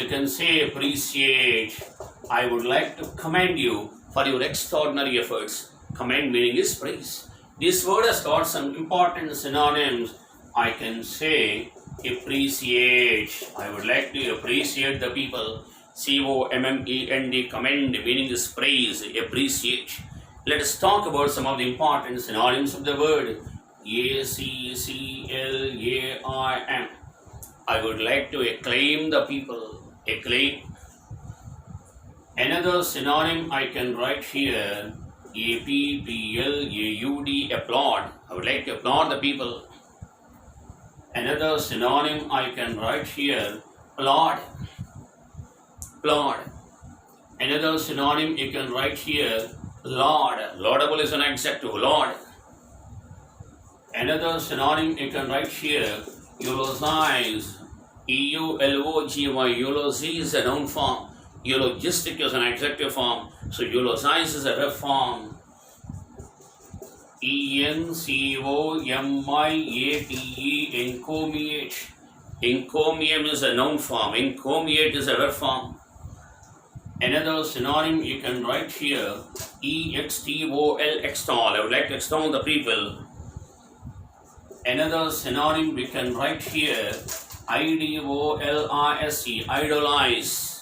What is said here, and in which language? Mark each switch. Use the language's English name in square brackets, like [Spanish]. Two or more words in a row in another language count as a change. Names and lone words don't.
[English] You can say appreciate. I would like to commend you for your extraordinary efforts. Commend meaning is praise. This word has got some important synonyms. I can say appreciate. I would like to appreciate the people. C-O-M-M-E-N-D, commend meaning is praise, appreciate. Let us talk about some of the important synonyms of the word. A-C-C-L-A-I-M. I would like to acclaim the people. Acclaim. Another synonym I can write here, A-P-P-L-A-U-D, applaud. I would like to applaud the people. Another synonym I can write here, applaud. Applaud. Another synonym you can write here, laud. Laudable is an adjective, laud. Another synonym you can write here, eulogize. E-U-L-O-G-Y. Eulogy is a noun form. Eulogistic is an adjective form. So eulogize is a verb form. E-N-C-O-M-I-A-T-E, encomiate. Encomium is a noun form. Encomiate is a verb form. Another synonym you can write here, E-X-T-O-L, extol. I would like to extol the people. Another synonym we can write here, I-D-O-L-I-S-E, idolize.